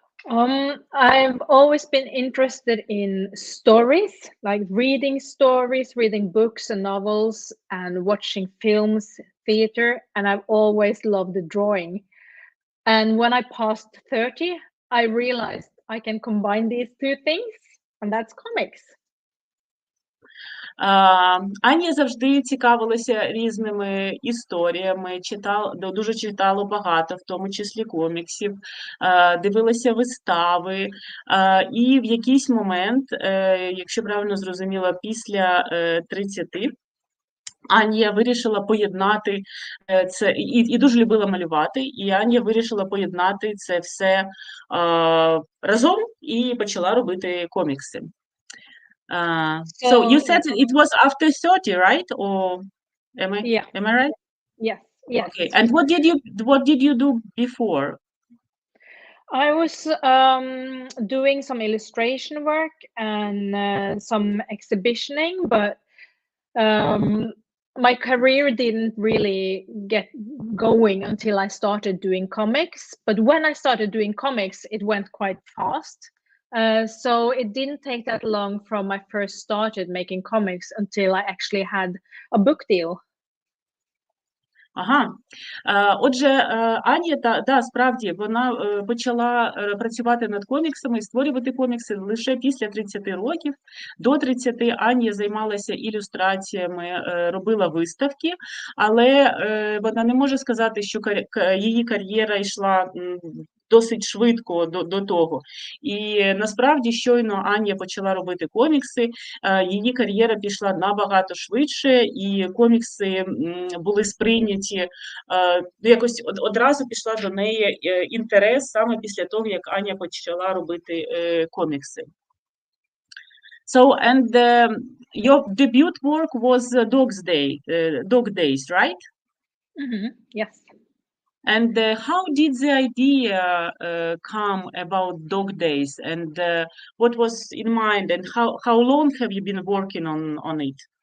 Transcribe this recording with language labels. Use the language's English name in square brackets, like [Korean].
[English] I've always been interested in stories, like reading stories, reading books and novels, and watching films, theater, and I've always loved the drawing. And when I passed 30, I realized I can combine these two things, and that's comics. [Ukrainian] Аня завжди цікавилася різними історіями, дуже читала багато, в тому числі коміксів, дивилася вистави, і в якийсь момент, якщо правильно зрозуміла, після 30, Аня вирішила поєднати це, і дуже любила малювати, і Аня вирішила поєднати це все разом і почала робити комікси. [English] So you said it was after 30, right? Or am I right? Yes. Okay. And what did you do before? I was doing some illustration work and some exhibitioning, but my career didn't really get going until I started doing comics. But when I started doing comics, it went quite fast. So it didn't take that long from I first started making comics until I actually had a book deal. [Ukrainian] Ага. Отже, Аня, справді, вона почала працювати над коміксами і створювати комікси лише після 30 років. До 30 Аня займалася ілюстраціями, робила виставки, але вона не може сказати, що її кар'єра йшла досить швидко до того. І насправді щойно Аня почала робити комікси, її кар'єра пішла набагато швидше, і комікси були сприйняті, якось одразу пішла до неї інтерес саме після того, як Аня почала робити комікси. [English] So, and your debut work was Dog Days, right? Yes. And how did the idea come about Dog Days, and what was in mind, and how long have you been working on it?